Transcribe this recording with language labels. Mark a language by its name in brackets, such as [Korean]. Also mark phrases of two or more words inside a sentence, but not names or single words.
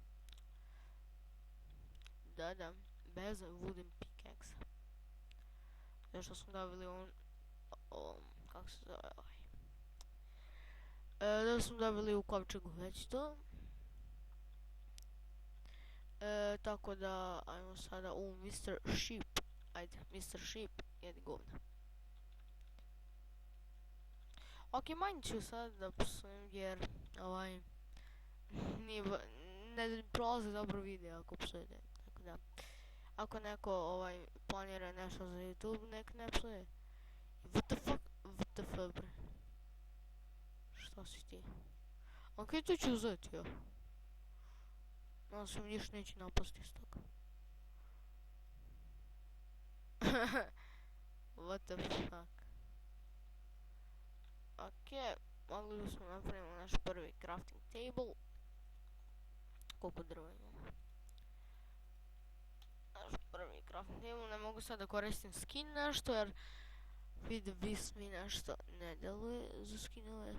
[Serbian] Da, bez [English] wooden pickaxe. [Serbian] Zašto smo dobili kako se zove da smo dobili u kovčegu već to. Tako da, ajmo sada u Mr. Sheep. Ajde, Mr. Sheep, jedi govna. Ok, manj ću sad da psujem jer, ne prolazi dobro video ako psujete, tako da. Ako neko, planira nešto za YouTube, nek ne psuje. [English] What the fuck, [Serbian] bre. Šta si ti? Ok, to ću uzeti, ja. Nadam se mi ništa neće napasti iz toga. [English] What the fuck. [Serbian] Ok, mogli smo napraviti naš prvi [English] crafting table. [Serbian] Koliko drva imamo? Naš prvi [English] crafting table, [Serbian] ne mogu sad da koristim skin nešto jer Beast mi nešto ne deluje za skinove.